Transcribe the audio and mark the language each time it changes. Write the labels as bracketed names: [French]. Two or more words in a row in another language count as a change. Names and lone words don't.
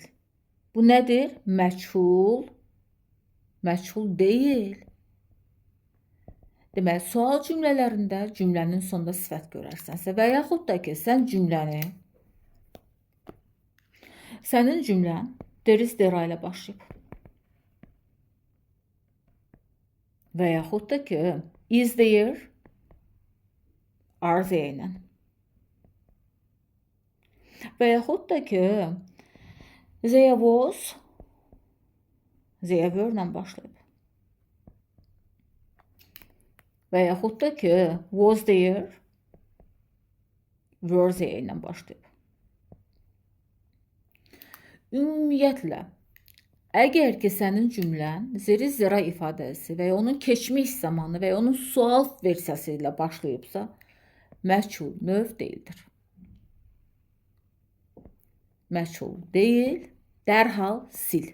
[Azerbaijani] Bu nədir? Məchul. Məchul deyil. Deməli, sual cümlələrində cümlənin sonunda sifət görərsənsə və yaxud da ki, sənin cümlən [English] there is there [Azerbaijani] ilə başlayıb. Və yaxud da ki, [English] is there, are there ilə. [Azerbaijani] Və yaxud da ki, [English] there was, there were ilə başlayıb. [Azerbaijani] Və yaxud da ki, [English] was there, were there ilə başlayıb. [Azerbaijani] Ümumiyyətlə, əgər ki, sənin cümlən zeri zira ifadəsi və ya onun keçmiş zamanı və ya onun sual versiyası ilə başlayıbsa, məchul növ deyildir. Məchul deyil, dərhal sil.